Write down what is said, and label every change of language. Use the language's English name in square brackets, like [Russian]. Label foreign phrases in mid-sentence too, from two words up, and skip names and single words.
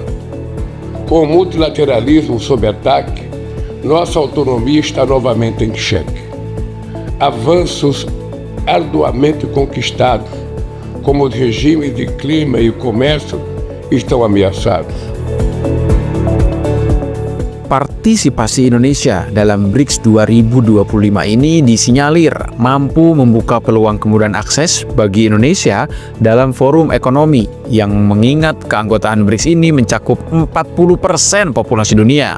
[Portuguese] Com o multilateralismo sob ataque, nossa autonomia está novamente em xeque. Avanços arduamente conquistados, como os regimes de clima e comércio, estão ameaçados. [Indonesian] Partisipasi Indonesia dalam BRICS 2025 ini disinyalir mampu membuka peluang kemudahan akses bagi Indonesia dalam forum ekonomi yang mengingat keanggotaan BRICS ini mencakup 40% populasi dunia.